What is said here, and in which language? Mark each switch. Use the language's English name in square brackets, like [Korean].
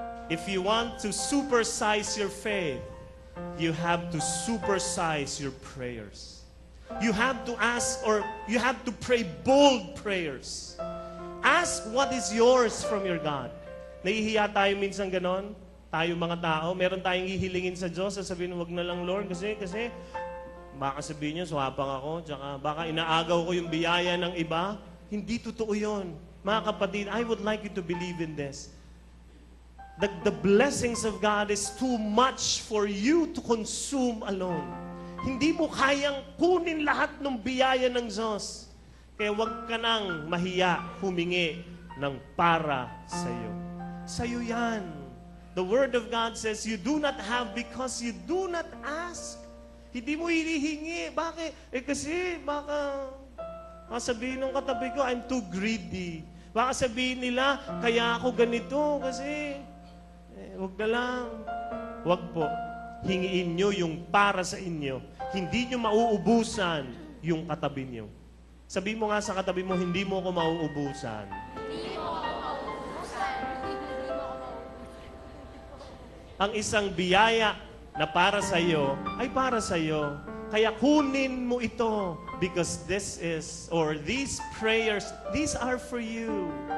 [English] If you want to supersize your faith, you have to supersize your prayers. You have to ask, or you have to pray bold prayers. Ask what is yours from your God. [Filipino] Nahihiya tayo minsan ganon. Tayo mga tao, meron tayong hihilingin sa Diyos, sasabihin, wag na lang Lord, kasi baka sabihin niyo, swapang ako, tsaka baka inaagaw ko yung biyaya ng iba. Hindi totoo yun. Mga kapatid, [English] I would like you to believe in this. The blessings of God is too much for you to consume alone. [Filipino] Hindi mo kayang kunin lahat ng biyaya ng Diyos. Kaya huwag ka nang mahiya humingi ng para sa'yo. Sa'yo yan. [English] The Word of God says, you do not have because you do not ask. [Filipino] Hindi mo hinihingi. Bakit? Kasi baka sabihin ng katabi ko, [English] I'm too greedy. [Filipino] Baka sabihin nila, kaya ako ganito kasi wag na lang. Wag po. Hingiin nyo yung para sa inyo. Hindi nyo mauubusan yung katabi nyo. Sabihin mo nga sa katabi mo, hindi mo ako mauubusan. Hindi mo ako mauubusan. Ang isang biyaya na para sa iyo ay para sa iyo. Kaya kunin mo ito [English] because this is, or these prayers, these are for you.